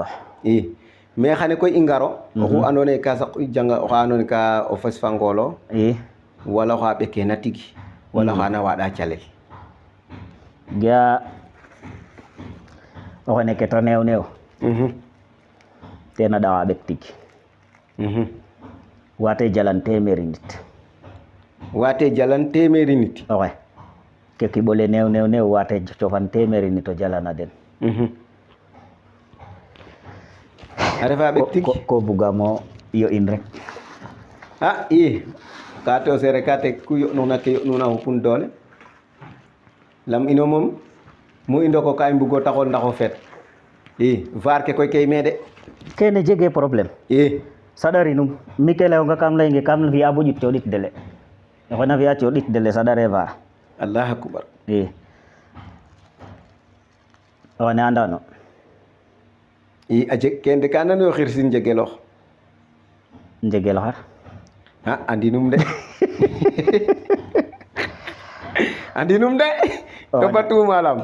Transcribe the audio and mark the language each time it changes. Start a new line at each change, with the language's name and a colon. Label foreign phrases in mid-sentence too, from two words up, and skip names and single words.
Serer: i mais xane koy i ngaro oxu andoona yee ka saq janga oxa andoona yee ka o fes fa ngoolo i wala oxa ɓekeena tigi wala oxa na waaɗa calel ga o xene ke ta neew neew tena ɗaxa ɓek tig wate jalan téeméeri nit wate jalan téeméeri nit oxe ke kiɓole neew neew wate cofan téeméeri nit o jalana den a refa ɓek tig ko bugamo yo in rek a i ka te o seere ka te ku yo'nuuna ke yo'nuuna xupun doole lam ino moom mu i ndoko ka i mbugo taxool ndax o feet i vaar ke koy key me de kene jege problème i saɗarinum mi ke leyonga kam leynge kam fi'a bo ƴut coɗit dele oxena fi'a coɗit dele saɗare vaar
Arabic: Allah akbar
Serer: i oxene andano i a jeg kene de ka nanoyo xirsin njegelox njegel xar a andinum de andinum de topatuma lam